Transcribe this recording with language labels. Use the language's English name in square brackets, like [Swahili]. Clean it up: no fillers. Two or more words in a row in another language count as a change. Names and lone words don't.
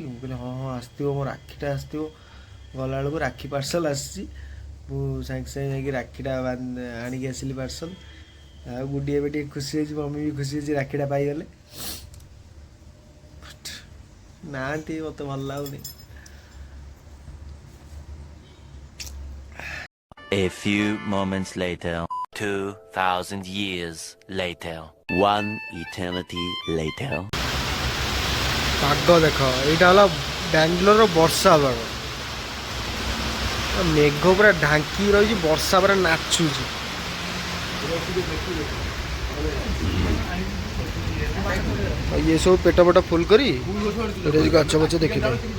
[Odia] ମୁଁ କହିଲି ହଁ ଆସିଥିବ, ମୋ ରାକ୍ଷୀଟା ଆସିଥିବ। ଗଲାବେଳକୁ ରାକ୍ଷୀ ପାର୍ସଲ ଆସିଛି। ମୁଁ ସାଙ୍ଗେ ସାଙ୍ଗେ ଯାଇକି ରାକ୍ଷୀଟା ଆଣିକି ଆସିଲି ପାର୍ସଲ। ଆଉ ଗୁଡ଼ି ଏବେ ଟିକେ ଖୁସି ହେଇଛି, ମମି ବି ଖୁସି ହେଇଛି, ରାକ୍ଷୀଟା ପାଇଗଲେ। ନାହାନ୍ତି, ମୋତେ ଭଲ ଲାଗୁନି। [English] A few moments later, 2,000 years later, one eternity later. [Odia] ପାଗ ଦେଖ, ଏଇଟା ହେଲା ବାଙ୍ଗାଲୋରର ବର୍ଷା ପାଗ। ମେଘ ପୁରା ଢାଙ୍କି ରହିଛି, ବର୍ଷା ପୁରା ନାଚୁଛି। ଇଏ ସବୁ ପେଟ ଫୁଲ କରି ଗଛ ଗଛ ଦେଖିଥାଏ।